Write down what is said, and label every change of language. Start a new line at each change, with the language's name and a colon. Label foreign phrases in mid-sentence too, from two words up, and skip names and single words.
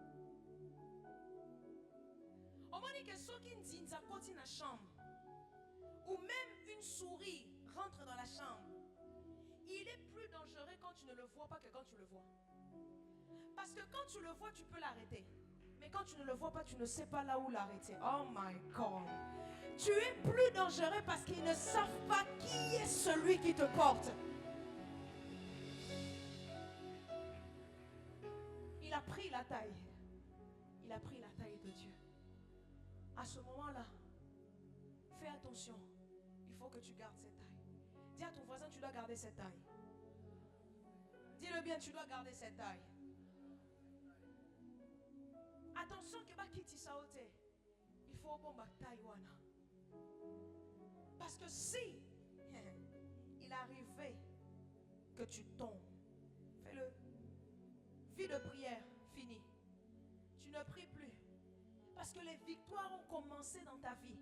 French: On m'a dit que ceux qui disent dans la chambre, ou même une souris rentre dans la chambre, il est plus dangereux quand tu ne le vois pas que quand tu le vois. Parce que quand tu le vois, tu peux l'arrêter. Mais quand tu ne le vois pas, tu ne sais pas là où l'arrêter.
English: Oh my God.
French: Tu es plus dangereux parce qu'ils ne savent pas qui est celui qui te porte. Il a pris la taille. Il a pris la taille de Dieu. À ce moment-là, fais attention. Il faut que tu gardes cette taille. Dis à ton voisin, tu dois garder cette taille. Dis-le bien, tu dois garder cette taille. Attention que
Lingala: ba kiti saote.
French: Il faut
Lingala: bomba taïwana.
French: Parce que si il arrivait que tu tombes, fais-le. Vie de prière finie. Tu ne pries plus. Parce que les victoires ont commencé dans ta vie.